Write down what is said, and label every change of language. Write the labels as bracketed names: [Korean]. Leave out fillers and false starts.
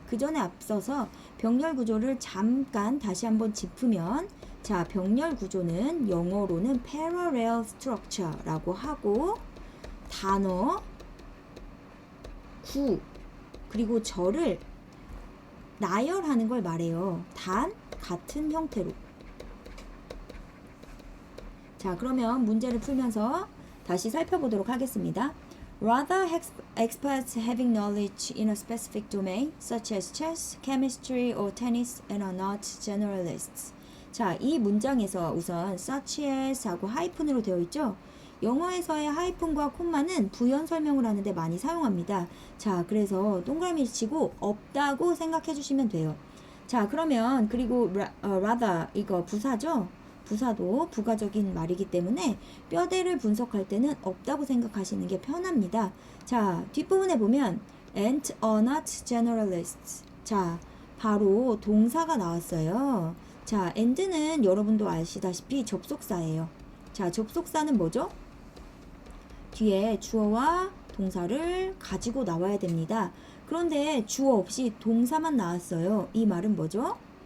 [Korean] 그 전에 앞서서 병렬 구조를 잠깐 다시 한번 짚으면, 자, 병렬 구조는 영어로는 parallel structure라고 하고, 단어, 구, 그리고 절을 나열하는 걸 말해요. 단, 같은 형태로. 자, 그러면 문제를 풀면서 다시 살펴보도록 하겠습니다. [English] Rather, experts having knowledge in a specific domain, such as chess, chemistry, or tennis, and are not generalists. [Korean] 자, 이 문장에서 우선 such as 하고 하이픈으로 되어 있죠? 영어에서의 하이픈과 콤마는 부연 설명을 하는데 많이 사용합니다. 자, 그래서 동그라미 치고 없다고 생각해 주시면 돼요. 자, 그러면 그리고 rather 이거 부사죠? 부사도 부가적인 말이기 때문에 뼈대를 분석할 때는 없다고 생각하시는 게 편합니다. 자, 뒷부분에 보면 [English] and are not generalists. [Korean] 자, 바로 동사가 나왔어요. 자, and는 여러분도 아시다시피 접속사예요. 자, 접속사는 뭐죠? 뒤에 주어와 동사를 가지고 나와야 됩니다. 그런데 주어 없이 동사만 나왔어요. 이 말은 뭐죠?